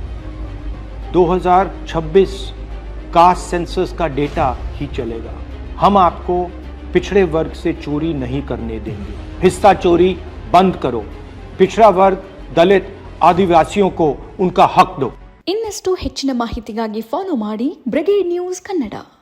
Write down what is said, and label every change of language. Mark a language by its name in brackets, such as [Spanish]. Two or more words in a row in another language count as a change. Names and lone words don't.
[Hindi] 2026 [English] caste census [Hindi] का डेटा ही चलेगा। हम आपको पिछड़े वर्ग से चोरी नहीं करने देंगे। हिस्सा चोरी बंद करो। पिछड़ा वर्ग, दलित, आदिवासियों को उनका हक दो। [Kannada] ಇನ್ನಷ್ಟು ಹೆಚ್ಚಿನ ಮಾಹಿತಿಗಾಗಿ ಫಾಲೋ ಮಾಡಿ ಬ್ರಿಗೇಡ್ ನ್ಯೂಸ್ ಕನ್ನಡ।